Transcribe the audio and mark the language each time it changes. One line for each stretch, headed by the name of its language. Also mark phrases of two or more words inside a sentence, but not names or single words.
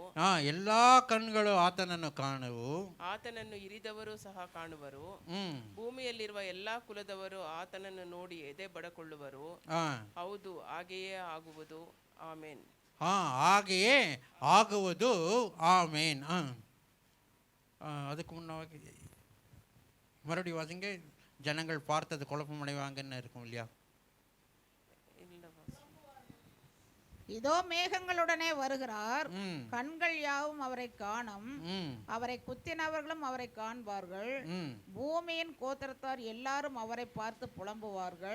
Kannada: ಎಲ್ಲಾ ಕಣ್ಣುಗಳು ಆತನನ್ನು ಕಾಣುವು, ಆತನನ್ನು ಇರಿದವರು ಸಹ ಕಾಣುವರು, ಭೂಮಿಯಲ್ಲಿರುವ ಎಲ್ಲಾ ಕುಲದವರು ಆತನನ್ನು ನೋಡಿ ಎದೆ ಬಡಕೊಳ್ಳುವರು. ಹೌದು, ಹಾಗೆಯೇ ಆಗುವುದು. ಆಮೇನ್. ಹಾಗೆಯೇ ಆಗುವುದು. ಆಮೇನ್.
Tamil: அதுக்கு முன்னாடி மறுபடியும் வாசிங்க. ஜனங்கள் பார்த்தது குழப்பமடைவாங்கன்னு இருக்கும் இல்லையா? இதோ மேகங்களுடனே வருகிறார், கண்கள் யாவும் அவரை காணும், அவரை குத்தினவர்களும் அவரை காண்பார்கள், பூமியின் கோத்திரத்தார் எல்லாரும் அவரை பார்த்து புலம்புவார்கள்.